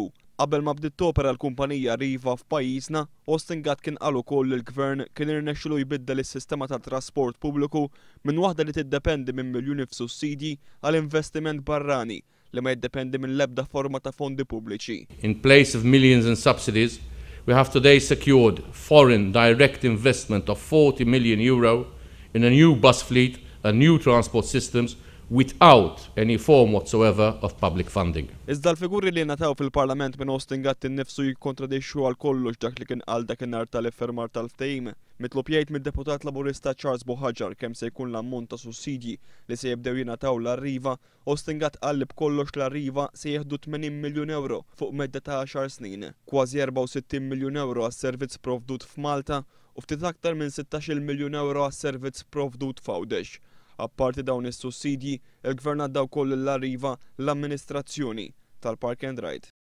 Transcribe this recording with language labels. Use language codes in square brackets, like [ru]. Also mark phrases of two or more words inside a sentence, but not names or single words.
[mt] Qabel ma bdiet topera l-kumpanija Arriva f'pajjiżna, Austin Gatt kien qal ukoll li l-Gvern kien irnexxielu jbiddel is-sistema tat-trasport pubbliku minn waħda li tiddependi minn miljuni f'sussidji għal investiment barrani li ma jiddependi minn l-ebda forma ta' fondi pubbliċi. [en] In place of millions in subsidies, we have today secured foreign direct investment of €40 million in a new bus fleet and new transport systems without any form whatsoever of public funding. [mt] Iżda l-figuri li nataw fil-Parlament minn Austin Gatt innifsu jikkontradixxu għal kollox dak li kien qal dakinhar tal-iffermar tal-ftehim. Mitlob jgħid mid-deputat Laburista Charles Boħaġar kemm se jkun l-ammont ta' sussidji li se jibdew jingħataw l-Arriva, Austin Gatt qal li b'kollox l-Arriva se jieħdu €80 miljun fuq medda ta' 10 snin, kważi €64 miljun għas-servizz provdut f'Malta u ftit aktar minn €16 miljun għas-servizz provdut f'Għawdex. Apparti dawn is-sussidji, il-Gvern għadda wkoll l-Arriva l-amministrazzjoni tal-Park and Ride.